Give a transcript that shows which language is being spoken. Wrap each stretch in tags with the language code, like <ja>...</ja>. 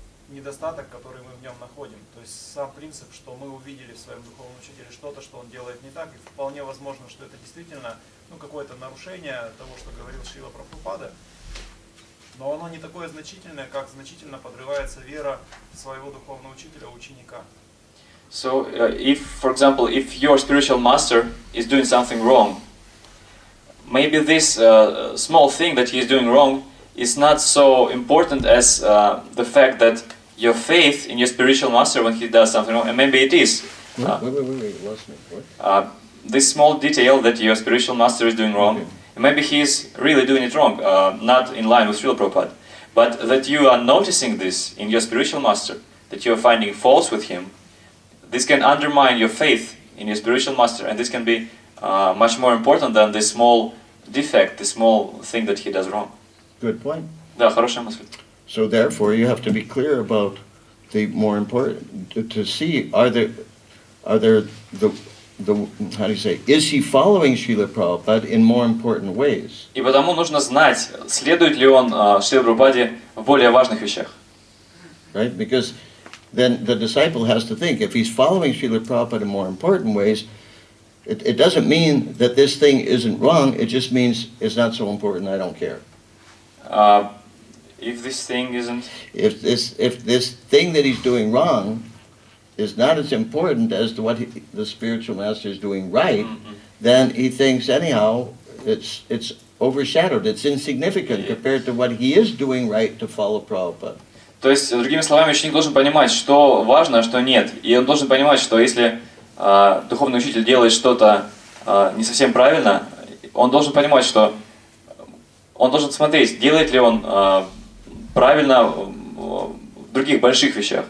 <ru>недостаток, который мы в нем находим. То есть сам принцип, что мы увидели в своем духовном учителе что-то, что он делает не так, и вполне возможно, что это действительно какое-то нарушение того, что говорил Шрила Прабхупада, но оно не такое значительное, как значительно подрывается вера своего духовного учителя, ученика.</ru> <en>So, if, for example, if your spiritual master is doing something wrong, maybe this small thing that he is doing wrong is not so important as the fact that your faith in your spiritual master when he does something wrong, and maybe it is. Wait, lost me. What? This small detail that your spiritual master is doing wrong, Okay. and maybe he is really doing it wrong, not in line with Srila Prabhupada, but that you are noticing this in your spiritual master, that you are finding faults with him, this can undermine your faith in your spiritual master, and this can be much more important than this small defect, this small thing that he does wrong. Good point.</en> <ru>Да, хорошая мысль.</ru> <en>So therefore, you have to be clear about the more important, to see, are there the how do you say, is he following Srila Prabhupada in more important ways?</en> <ru>И потому нужно знать, следует ли он Шриле Прабхупаде в более важных вещах.</ru> <en>Right? Because then the disciple has to think, if he's following Srila Prabhupada in more important ways, it doesn't mean that this thing isn't wrong, it just means it's not so important, I don't care. If this thing isn't... If this thing that he's doing wrong is not as important as to what the spiritual master is doing right, then he thinks anyhow it's overshadowed, it's insignificant compared to what he is doing right to follow Prabhupada.</en> <ru>То есть, другими словами, ученик должен понимать, что важно, а что нет. И он должен понимать, что если духовный учитель делает что-то не совсем правильно, он должен понимать, что он должен смотреть, делает ли он правильно в других больших вещах.</ru>